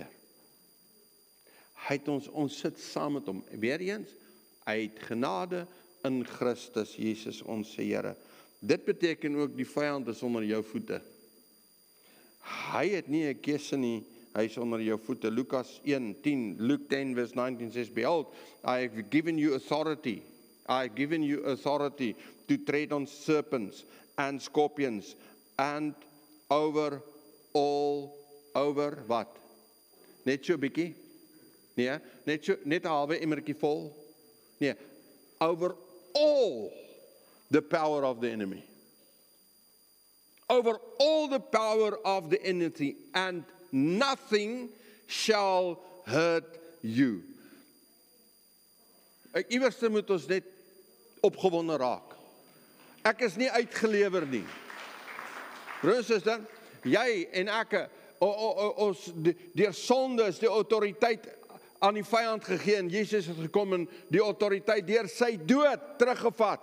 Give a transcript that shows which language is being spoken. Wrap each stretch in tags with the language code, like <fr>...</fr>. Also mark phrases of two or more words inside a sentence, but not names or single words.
<af>Hy het ons sit saam met hom. Weereens, uit genade in Christus Jesus ons Here. Dit beteken ook die vyand is onder jou voete. Hy het nie 'n keuse nie Hy is onder jou voete. Lukas 1:10,</af> <en>Luke 10 verse 19 says, Behold, I have given you authority. I have given you authority to tread on serpents and scorpions and over wat?</en> <af>Net so 'n bietjie? Nee, net 'n halwe emmertjie vol? Nee,</af> <en>over all the power of the enemy. Over all the power of the enemy, and nothing shall hurt you.</en> <af>Iewers moet ons net opgewonde raak. Ek is nie uitgelewer nie. Broers en susters, jy en ek, ons deur sonde is die autoriteit aan die vyand gegee, en Jesus het gekom en die autoriteit deur sy dood teruggevat.</af>